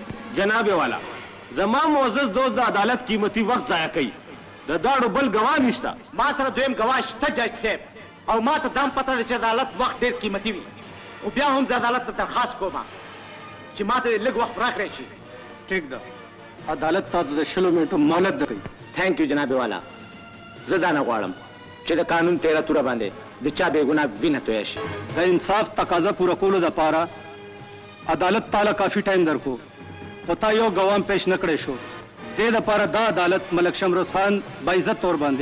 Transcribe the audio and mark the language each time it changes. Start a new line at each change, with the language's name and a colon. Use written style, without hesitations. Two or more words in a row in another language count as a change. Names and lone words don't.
Pashto: جناب والا زما معزز دوست د عدالت قیمتي وخت ضایع کوي د داړو بل گواه نشته ما سره دویم گواه شته جج صاحب او ما ته دام پته ده چې عدالت وخت ډېر قیمتي وي خو بیا هم زه عدالت ته درخواست کوم چې ما ته لږ وخت راکړی شي ټیک ده عدالت تاسو د 20 منټو مهلت درکوي
English: thank you
Pashto: جناب والا زه دا نه غواړم چې د قانون تیره توره باندې د چا بېګناه وینه تویه شي د انصاف تقاضا پوره کولو دپاره عدالت تعالی کافي ټایم درکو خو تا یو ګوام پیش نه کړی شو دې دپاره دا عدالت ملک شمروز خان باعزت طور باندې